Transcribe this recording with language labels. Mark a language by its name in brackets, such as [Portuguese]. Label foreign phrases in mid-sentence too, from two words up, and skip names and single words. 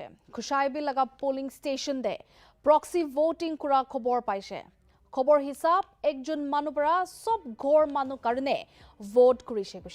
[Naga Pidgin] Khushaibi laga polling station de proxy voting kura khobor paise. Khobor hisab ekjon manu para sob ghor manu karne vote kurise kuse.